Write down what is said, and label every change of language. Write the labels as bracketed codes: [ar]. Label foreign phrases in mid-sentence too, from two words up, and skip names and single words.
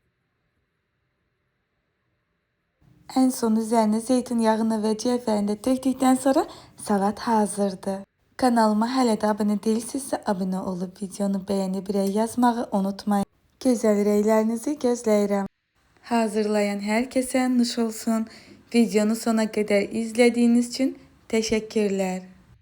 [az] Ən son üzərinə zeytin yağını və cəvərini də tökdükdən sonra salat hazırdır. Kanalıma hələ də abunə deyilsinizsə abunə olub videonu bəyənib rəy yazmağı unutmayın. Gözəl rəylərinizi gözləyirəm. Hazırlayan herkese nuş olsun. [tr] Videonu sona kadar izlediğiniz için teşekkürler.